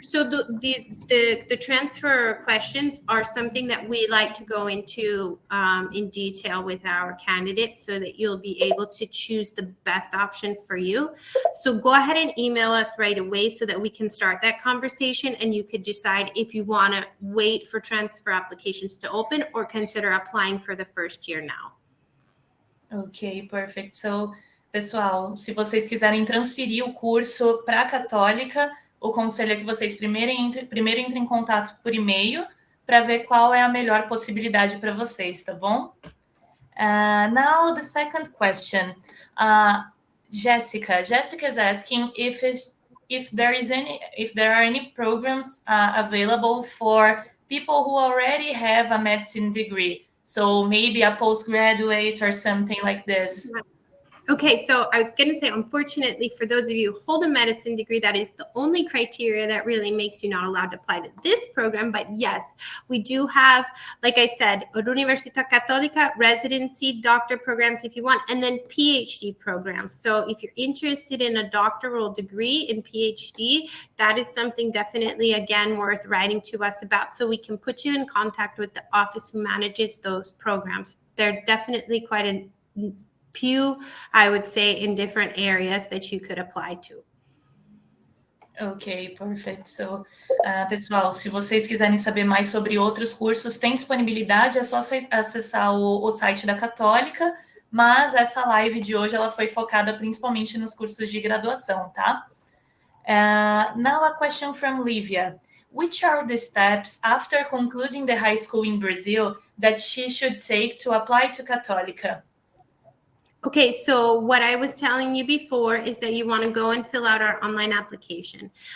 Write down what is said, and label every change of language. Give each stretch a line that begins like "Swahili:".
English: So the transfer questions are something that we like to go into in detail with our candidates so that you'll be able to choose the best option for you. So go ahead and email us right away so that we can start that conversation, and you could decide if you want to wait for transfer applications to open or consider applying for the first year now. Ok, perfect.
Portuguese: So, pessoal, se vocês quiserem transferir o curso para a Cattolica, o conselho é que vocês primeiro entrem em contato por e-mail para ver qual é a melhor possibilidade para vocês, tá bom?
English: Now, the second question. Jessica is asking if there are any programs available for people who already have a medicine degree. So maybe a postgraduate or something like this. Okay, so I was going to say, unfortunately, for those of you who hold a medicine degree, that is the only criteria that really makes you not allowed to apply to this program. But yes, we do have, like I said, Universita Catholica, residency, doctor programs if you want, and then PhD programs. So if you're interested in a doctoral degree in PhD, that is something definitely, again, worth writing to us about so we can put you in contact with the office who manages those programs. They're definitely quite a few, I would say, in different areas that you could apply to. Ok, perfect.
Portuguese: So, pessoal, se vocês quiserem saber mais sobre outros cursos, tem disponibilidade, é só acessar o site da Cattolica, mas essa live de hoje ela foi focada principalmente nos cursos de graduação, tá?
English: Now a question from Livia. Which are the steps after concluding the high school in Brazil that she should take to apply to Cattolica? Okay, so what I was telling you before is that you want to go and fill out our online application.